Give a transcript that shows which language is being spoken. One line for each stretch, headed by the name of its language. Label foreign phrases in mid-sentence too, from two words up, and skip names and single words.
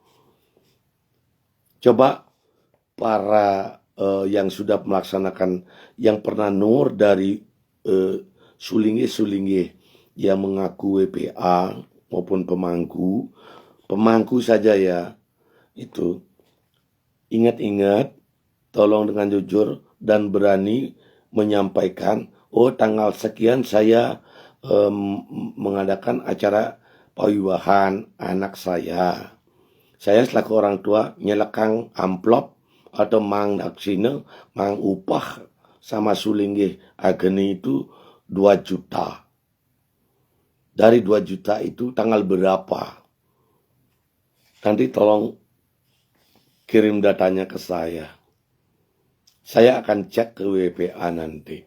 Indonesian: Coba para yang sudah melaksanakan, yang pernah nur dari Sulingge yang mengaku WPA maupun pemangku saja ya, itu ingat-ingat, tolong dengan jujur dan berani menyampaikan, tanggal sekian saya mengadakan acara pawiwahan anak saya. Saya selaku orang tua nyelekang amplop atau mang daksina, mang upah sama Sulingge ageni itu 2 juta. Dari 2 juta itu tanggal berapa? Nanti tolong kirim datanya ke saya. Saya akan cek ke WPA nanti.